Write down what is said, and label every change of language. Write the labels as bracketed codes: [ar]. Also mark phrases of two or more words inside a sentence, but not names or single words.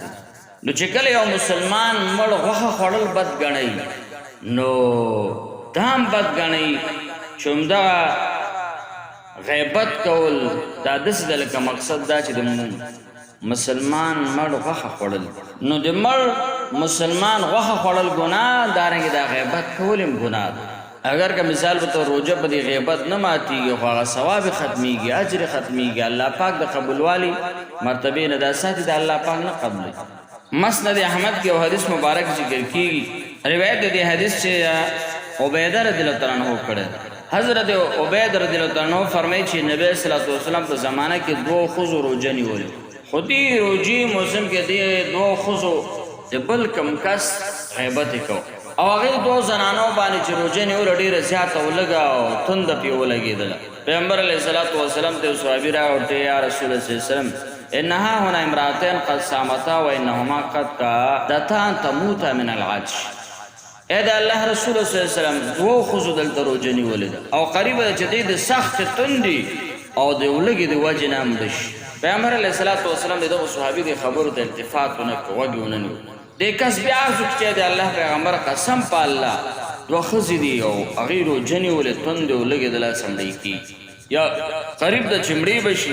[ps] نو چې کله یو مسلمان مړ غوښه خوړل بد ګڼئ نو دا هم بد ګڼئ چې همدغه غیبت کول دا داسې ده لکه مقصد دا چې د مسلمان مړ غوښه خوړل، نو د مړ مسلمان غوښه خوړل ګناه، دارنګې دا غیبت کول هم ګناه ده. اگر که مثال به طور روزه په دې غیبت نه ماتیږي خو هغه ثواب ختمیږي، اجر ختمیږي، الله پاک د قبولوالي مرتبې نه دا ساتي، د الله پاک نه قبلوي. مسند احمد کې یو حدیث مبارک ذکر کیږي، روایت د دې حدیث چې عبیده [ar] رضی الله تعالی عنہ [ps] کړی. حضرت عبید [ar] رضی الله تعالی عنہ [ps] فرمایي چې نبی [ar] صلی الله علیه وسلم [ps] په زمانه کې دوه ښځو روزه نیولې، خو دې روزې موسم کې دې دوه ښځو د بل کم کس غیبت یې کو، او هغې دوو زنانو باندې چې روژه نیوله ډېره زیاته ولږه او تنده پرې ولګېدله پیغمبر [ar] علیه الصلاة والسلام [ps] ته یو صحابي راوړته [ar] یا رسول الله صلی الله علیه وسلم انها هنا امرأتين قد صامتا وانهما قد كادتا ان تموتا من العطش [ps] اے د الله رسول [ar] صلی الله علیه وسلم [ps] دوه ښځو دلته روژه نیولې ده او قریبه ده چې دوی د سختې تندې او د ولږې د وجې نه مړه شي پیغمبر [ar] علیه الصلاة والسلام [ps] د دغو صحابي د خبرو ته التفات ونه کړ غوږ یې ونه نیو دې کس بیا عرض وکړي چې د الله پیغمبر قسم په الله دوه ښځې دي او هغې روژه نیولې تندې ولږې د لاسه مړې کېږي یا قریب د چمړې بشي